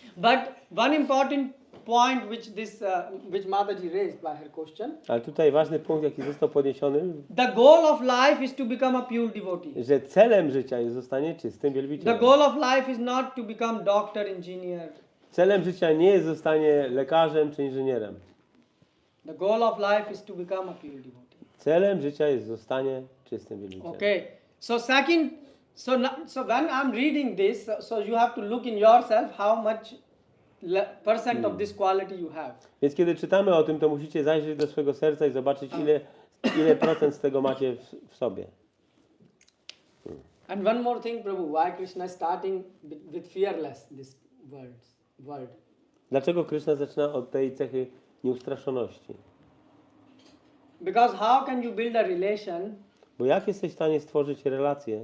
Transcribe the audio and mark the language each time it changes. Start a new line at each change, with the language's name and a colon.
English: But one important point which Mataji raised by her question,
Polish: Ale tutaj ważny punkt, jaki został podniesiony,
English: the goal of life is to become a pure devotee.
Polish: że celem życia jest zostanie czystym
English: The
Polish: wielbicielem.
English: goal of life is not to become doctor, engineer.
Polish: Celem życia nie jest zostanie lekarzem czy inżynierem.
English: The goal of life is to become a pure devotee.
Polish: Celem życia jest zostanie czystym wielbicielem.
English: Okay. So second, so when I'm reading this, so you have to look in yourself how much percent of this quality you have.
Polish: Więc kiedy czytamy o tym, to musicie zajrzeć do swojego serca i zobaczyć, ile procent z tego macie w sobie.
English: And one more thing, Prabhu, why Krishna is starting with fearless, this word?
Polish: Dlaczego Krishna zaczyna od tej cechy nieustraszoności?
English: Because how can you build a relation
Polish: Bo jak jesteś w stanie stworzyć relację,